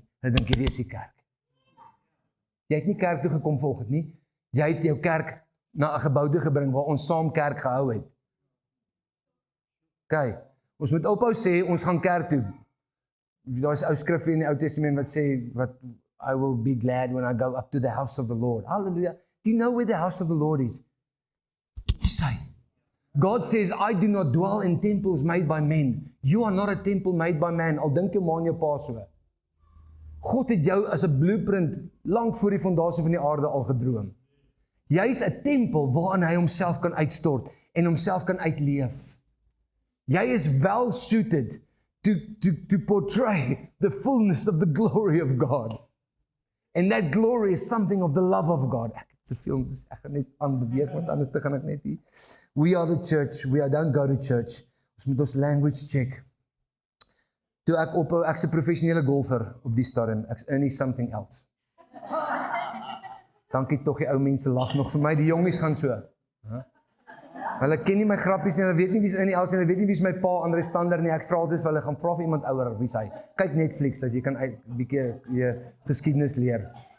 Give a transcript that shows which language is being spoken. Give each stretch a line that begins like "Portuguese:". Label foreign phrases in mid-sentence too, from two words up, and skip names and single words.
Afrikaans: Hulle dink hierdie is die kerk. Jy het nie kerk toe gekom volgens nie. Jy het jou kerk na 'n gebou toe gebring waar ons saam kerk gehou het. Okay. Ons moet ophou sê, ons gaan kerk toe. Daar is ou skrif in die Ou Testament wat sê,
English: I will be glad when I go up to the house of the Lord. Hallelujah. Do you know where the house of the Lord is? You say, God says, I do not dwell in temples made by men. You are not a temple made by man.
Afrikaans: Al dink jy maar aan jou pa so. God het jou as 'n blueprint lank voor die fondasie van die aarde al gedroom. Jy is 'n tempel waarin hy homself kan uitstort en homself kan uitleef. Jy is
English: well suited to portray the fullness of the glory of God. And that glory is something of the love of God.
Afrikaans: Ek het soveel, ek gaan net aanbeweeg, want anders gaan ek net nie.
English: We are the church, don't go to church.
Afrikaans: Ons moet ons
English: language check.
Afrikaans: Toe ek ophou, ek's 'n professionele golfer op die stadium, ek's
English: earning something else.
Afrikaans: Dankie tog, die ou mense lag nog vir my, die jongies gaan so. Huh? Hulle ken nie my grappies nie, hulle weet nie wie's in die else nie, hulle weet nie wie's my pa, Andre Stander nie, ek vra altyd vir hulle, gaan vra vir iemand ouer, wie's hy? Kyk Netflix, dat jy kan 'n bietjie jy geskiedenis leer.